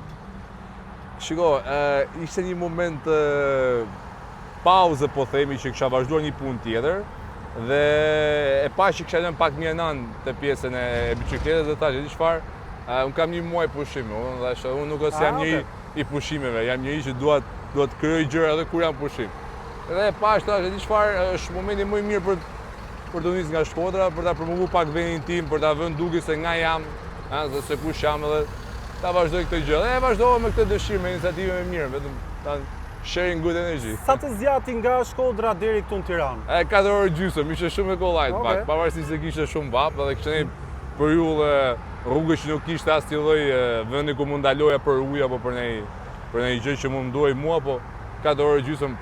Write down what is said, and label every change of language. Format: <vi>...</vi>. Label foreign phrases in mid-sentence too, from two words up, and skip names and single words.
<sq>Shiko, ishte një moment pauze, po themi, që kisha vazhduar një punë tjetër dhe e pash që kisha lënë pak një anë të pjesën e biçikletës dhe thash, di çfarë, unë kam një muaj pushim, unë nuk është jam njëri i pushimeve, jam njëri që dua të krijoj gjëra edhe kur jam pushim. Dhe e pash thash, di çfarë, është momenti më i mirë për të nisur nga Shkodra, për ta promovuar pak vendin tim, për ta vënë duke se nga jam, se kush jam edhe ta vazhdoj këtë gjë. Dhe e vazhdova me këtë dëshirë, me iniciativë më mirë, vetëm</sq> <en>sharing good energy.</en> <sq>Sa të zgjati nga Shkodra deri këtu në Tiranë? 4 orë gjysmë, ishte shumë e kollajt pak, pavarësisht se kishte shumë vap, edhe kishte një periudhë rrugë që nuk kishte asnjë lloj vendi ku mund ndaloja për ujë apo për një gjë që mund duaj mua, po 4 orë gjysmë.</sq>